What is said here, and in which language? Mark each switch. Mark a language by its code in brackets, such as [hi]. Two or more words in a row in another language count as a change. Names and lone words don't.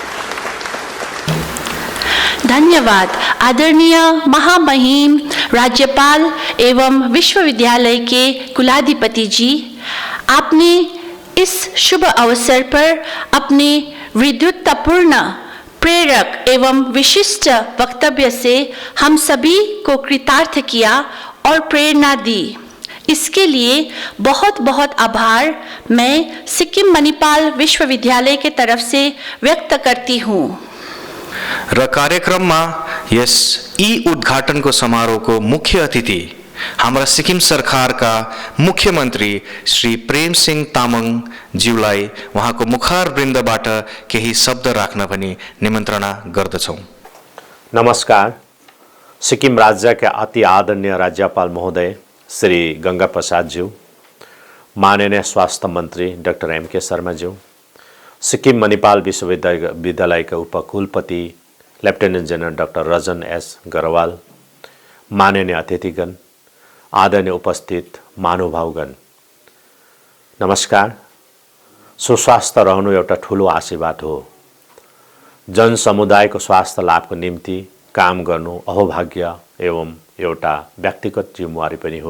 [hi] धन्यवाद आदरणीय महामहिम राज्यपाल एवं विश्वविद्यालय के कुलाधिपति जी, आपने इस शुभ अवसर पर अपने विद्युतपूर्ण, प्रेरक एवं विशिष्ट वक्तव्य से हम सभी को कृतार्थ किया और प्रेरणा दी। इसके लिए बहुत बहुत आभार मैं सिक्किम मणिपाल विश्वविद्यालय के तरफ से व्यक्त करती हूँ। [ne] र कार्यक्रममा यस उद्घाटनको समारोहको मुख्य अतिथि हाम्रा सिक्किम सरकारका मुख्यमन्त्री श्री प्रेम सिंह तामाङ ज्यूलाई उहाँको मुखारवृन्दबाट केही शब्द राख्न पनि निमन्त्रणा गर्दछौँ। [hi] नमस्कार। सिक्किम राज्य के अति आदरणीय राज्यपाल महोदय श्री गंगा प्रसाद ज्यू, माननीय स्वास्थ्य मंत्री डॉक्टर M.K. शर्मा ज्यू, सिक्किम मणिपाल विश्वविद्यालय के उपकुलपति लेफ्टिनेंट जनरल डॉक्टर रजन S. गरवाल, माननीय अतिथिगण, आदरणीय उपस्थित महानुभावगण, नमस्कार। [ne] सुस्वास्थ्य रहनु एउटा ठुलो आशीर्वाद हो। जन समुदायको स्वास्थ्य लाभको निम्ति काम गर्नु अहोभाग्य एवं एउटा व्यक्तिगत जिम्मेवारी पनि हो।